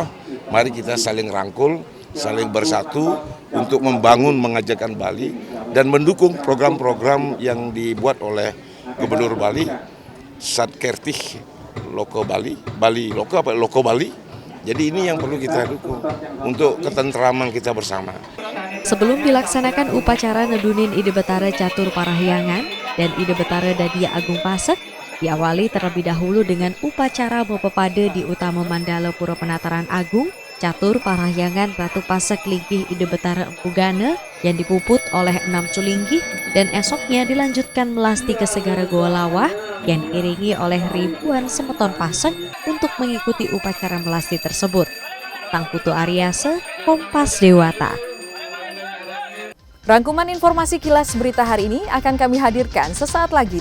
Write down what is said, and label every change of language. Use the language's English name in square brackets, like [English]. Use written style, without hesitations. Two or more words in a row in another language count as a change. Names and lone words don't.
[Indonesian] Mari kita saling rangkul, saling bersatu untuk membangun, mengajarkan Bali dan mendukung program-program yang dibuat oleh Gubernur Bali, Satkertih Loko Bali, Bali Loko apa Loko Bali. Jadi ini yang perlu kita dukung untuk ketentraman kita bersama. Sebelum dilaksanakan upacara nedunin Ide Betara Catur Parahyangan dan Ide Betara Dadia Agung Pasek, diawali terlebih dahulu dengan upacara Bopepade di utama Mandala Pura Penataran Agung Catur Parahyangan Ratu Pasek linggih Ide Betara Empu Gana yang dipuput oleh 6 culinggih dan esoknya dilanjutkan melasti ke Segara Goa Lawah yang diiringi oleh ribuan semeton Pasek untuk mengikuti upacara melasti tersebut. Tangputu Aryase, Kompas Dewata. Rangkuman informasi kilas berita hari ini akan kami hadirkan sesaat lagi.